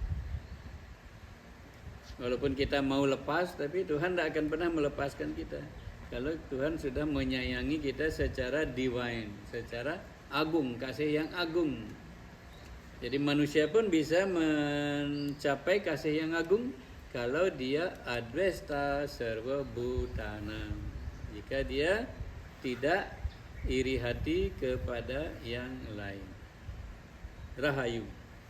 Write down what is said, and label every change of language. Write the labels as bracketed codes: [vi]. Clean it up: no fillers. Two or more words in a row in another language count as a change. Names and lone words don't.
[id] Walaupun kita mau lepas, tapi Tuhan tidak akan pernah melepaskan kita. Kalau Tuhan sudah menyayangi kita secara divine, secara agung, kasih yang agung. Jadi manusia pun bisa mencapai kasih yang agung kalau dia [sa] अद्वेष्टा सर्व भूतानाम्. [id] Jika dia tidak iri hati kepada yang lain. Rahayu.